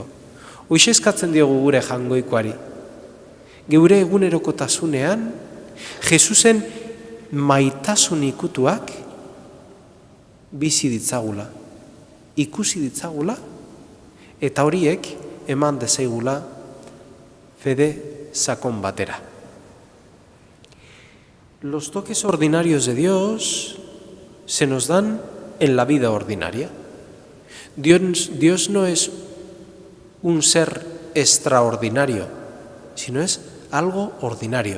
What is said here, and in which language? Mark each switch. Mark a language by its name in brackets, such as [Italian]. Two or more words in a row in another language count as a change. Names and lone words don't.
[Basque] Hoxe eskatzen diogu gure jangoikoari. Geure egunerokotasunean, Jesusen maitasun ikutuak bizi ditzagula, ikusi ditzagula, eta horiek eman dezaigula fede sakon batera. [Spanish] Los toques ordinarios de Dios se nos dan en la vida ordinaria. Dios no es un ser extraordinario, sino es algo ordinario.